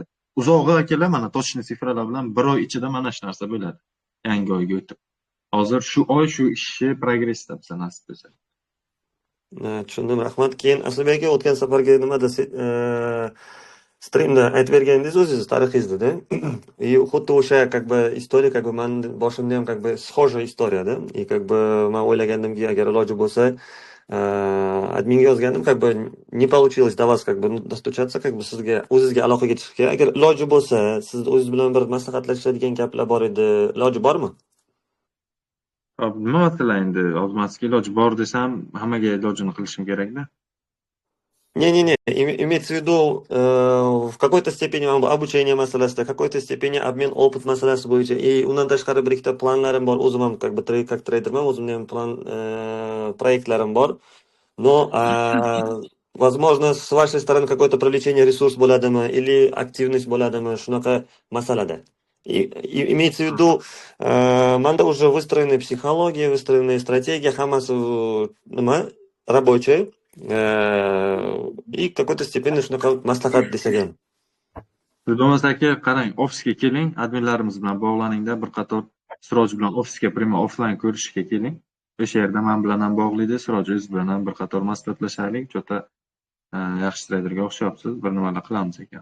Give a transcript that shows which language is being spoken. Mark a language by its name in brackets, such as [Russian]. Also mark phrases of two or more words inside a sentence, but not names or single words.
[Uzbek] Uzog'i akalar mana точный sifralar bilan 1 oy ichida mana shu narsa bo'ladi. Yangi oyga o'tib. Hozir shu oy shu ishni progressda biza nasib bo'lsa. Tushundim, rahmat. Keyin Aslibek aka o'tgan safargi nimada streamda aytib berganingiz o'zingiz tarixingizda, и xuddi o'sha [Russian] как бы история, как бы [Uzbek] men boshimda ham [Russian] как бы схожая история-da. И как бы [Uzbek] men o'ylagandimki, agar iloji bo'lsa, adminga yozgandim, [Russian] как бы не получилось до вас как бы достучаться, как бы [Uzbek] sizga o'zingizga aloqaga chiqishga. Agar iloji bo'lsa, siz o'zingiz bilan bir maslahatlashadigan gaplar bor edi. Iloji bormi? Nima masala endi? Ozmaski iloji bor desam, hammaga ilojini qilishim kerak-da. [Russian] Не-не-не, имеется в виду в какой-то степени обучение masalasida, в какой-то степени обмен опыт [Uzbek] masalasi bo'yicha, [Russian] и [Uzbek] undan tashqari bir ikkita planlarim bor. O'zim ham [Russian] как бы как трейдерman, [Uzbek] o'zimning ham plan proyektlarim bor. [Russian] Но возможно, с вашей стороны какое-то привлечение ресурс bo'ladimi или активность bo'ladimi [Uzbek] shunaqa masalada. [Russian] Имеется в виду, manda уже выстроены психология, выстроены стратегия, [Uzbek] hammasi nima рабочая. [Russian] И какой-то степени [Uzbek] shunaqa maslahat desak ham. Bo'lmasa aka, qarang, ofisga keling, adminlarimiz bilan bog'laningda, bir qator Siroj bilan ofisga prima offlayn ko'rishishga keling. O'sha yerda men bilan ham bog'laydi, Siroj o'z bilan ham bir qator maslahatlashaylik. Jota yaxshi traderga o'xshyapsiz, bir nimalar qilamiz ekan.